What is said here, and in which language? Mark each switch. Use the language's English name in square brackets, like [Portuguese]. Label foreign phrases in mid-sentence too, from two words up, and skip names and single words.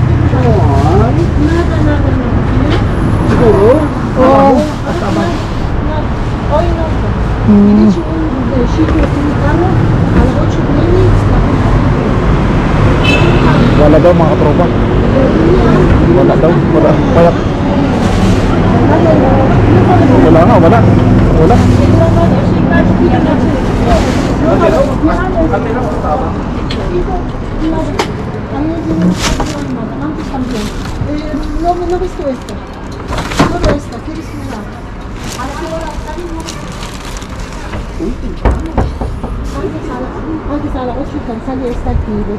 [Filipino] Wala daw mga tropa. Wala daw. Wala. Kaya. Wala nga. Wala. Wala. [Spanish] No he visto esto. Solo esto. ¿Quieres mirar? Antes a las 8 sale esta aquí.